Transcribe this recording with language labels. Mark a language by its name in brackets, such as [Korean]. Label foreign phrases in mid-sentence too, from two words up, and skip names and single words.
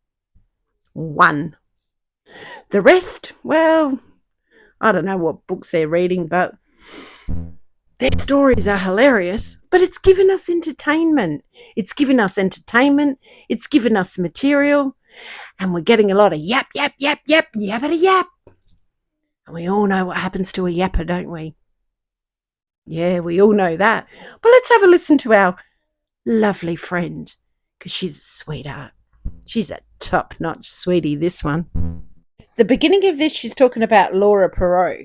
[English] One. The rest, well, I don't know what books they're reading, but their stories are hilarious, but it's given us entertainment. It's given us entertainment. It's given us material. And we're getting a lot of yap, yap, yap, yap, yappity yap. And we all know what happens to a yapper, don't we? Yeah, we all know that. But let's have a listen to our lovely friend, because she's a sweetheart. She's a top-notch sweetie, this one. The beginning of this, she's talking about Laura Perot.